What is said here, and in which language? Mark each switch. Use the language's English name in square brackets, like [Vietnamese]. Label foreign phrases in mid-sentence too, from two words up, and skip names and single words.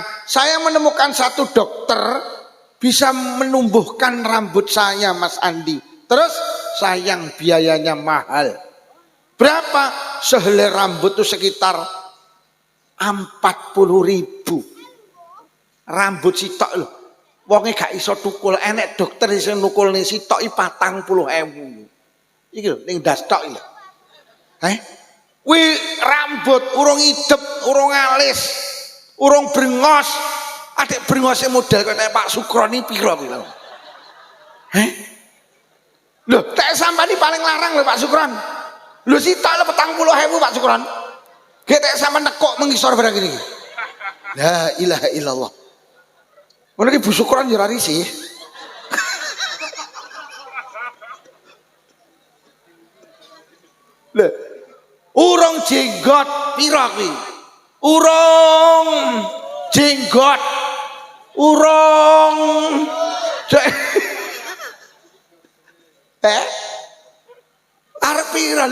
[Indonesian] Saya menemukan satu dokter bisa menumbuhkan rambut saya, Mas Andi. Terus sayang biayanya mahal. Berapa? Sehelai rambut itu sekitar 40.000. [Javanese] Rambut sitok lho. Wonge gak iso tukul, enek dokter iso nukul ning sitok iki 40.000. Iki lho ning dastok iki. Kuwi rambut urung idep, urung alis, urung brengos. Adik brengose model kaya Pak Sukron iki pira kuwi lho. Lho, tek sampean paling larang lho Pak Sukron. Lho sitok lho 40.000 Pak Sukron. Ge tek sampean nekuk mengisor barang iki. [Arabic] لا إله إلا الله. [Javanese] Mana ki Bu Sukron yo ora risih. Lho, urung jenggot pira kuwi? Urung jenggot. Urung arep pira?